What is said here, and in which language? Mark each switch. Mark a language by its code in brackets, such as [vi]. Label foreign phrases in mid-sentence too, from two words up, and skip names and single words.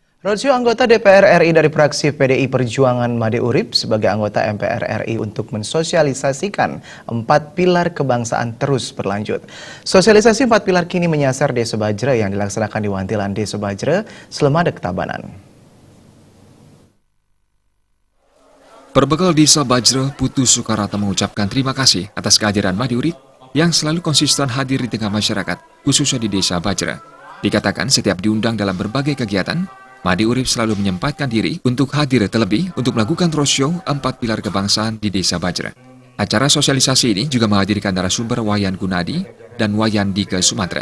[id] Roadshow anggota DPR RI dari fraksi PDI Perjuangan Made Urip sebagai anggota MPR RI untuk mensosialisasikan 4 pilar kebangsaan terus berlanjut. Sosialisasi 4 pilar kini menyasar Desa Bajra yang dilaksanakan di Wantilan Desa Bajra, Slemadeg, Tabanan. Perbekal Desa Bajra, Putu Sukarata mengucapkan terima kasih atas kehadiran Made Urip yang selalu konsisten hadir di tengah masyarakat, khususnya di Desa Bajra. Dikatakan setiap diundang dalam berbagai kegiatan, Made Urip selalu menyempatkan diri untuk hadir terlebih untuk melakukan roadshow 4 pilar kebangsaan di Desa Bajra. Acara sosialisasi ini juga menghadirkan narasumber Wayan Gunadi dan Wayan Dike Sumatera.